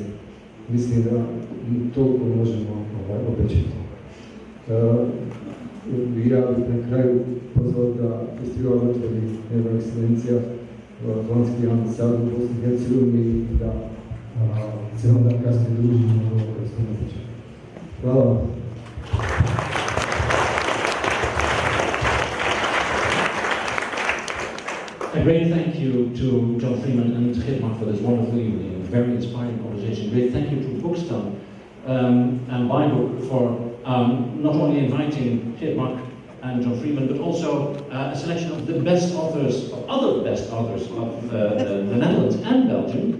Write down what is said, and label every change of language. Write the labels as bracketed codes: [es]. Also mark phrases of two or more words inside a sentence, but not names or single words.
[bs] Mislim da toliko možemo obećati. Ja bih na kraju pozvao da festival otvori njegova ekscelencija Holandski ambasadu u Bosni i Hercegovini i da se onda kasnije družimo na ovo kad ste napočeli. Hvala vam. [en] A great thank you to John Freeman and GEERT MAK for this wonderful evening, very inspiring conversation. Great thank you to Bookstan and Bajbuk for not only inviting GEERT MAK and John Freeman, but also a selection of the best authors, of other best authors of the Netherlands and Belgium.